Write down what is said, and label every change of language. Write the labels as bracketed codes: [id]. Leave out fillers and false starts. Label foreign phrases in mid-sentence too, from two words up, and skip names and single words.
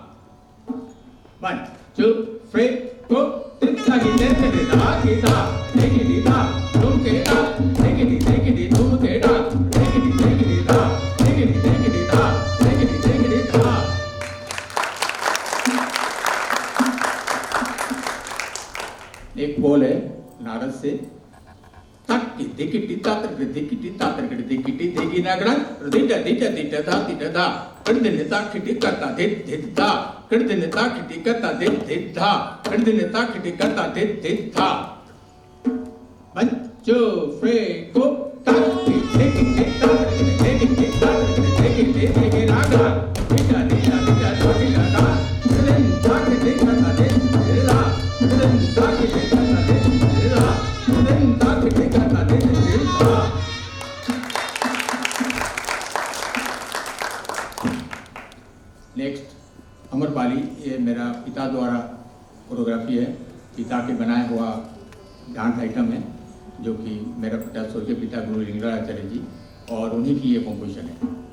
[hi] 1 2 3 4 तित्ता की तेरे किटे धा की धा धे किटी धा धूम केडांग धे किटी धूम केडांग धे किटी धा धे किटी धा धे किटी धा। एक बोल है नारद से तक्की दिकिटी तातर दिकिटी तातर कड़ी दिकिटी देगी नागड़ा दिटा दिटा दिटा धा कड़दिने ताकिटी करता दिट धा कड़दिने ताकिटी करता दिट धा कड़दिने ताकिटी करता दिट धा। 1 2 3 go तक्की दिकिटी तातर दिकिटी तातर दिकिटी देगी नागड़ा दिटा दिटा दिटा धा कड़दिने ताकिटी करता दिट धा कड़दिने ताकिटी करता दिट धा कड़दिने ताकिटी करता दिट धा। नेक्स्ट अमरपाली, ये मेरा पिता द्वारा कोरियोग्राफी है, पिता के बनाया हुआ [en] dance item [hi] है जो कि मेरा पिता स्वर्गीय पिता गुरु लिंगराचार्य जी और उन्हीं की ये कॉम्पोजिशन है।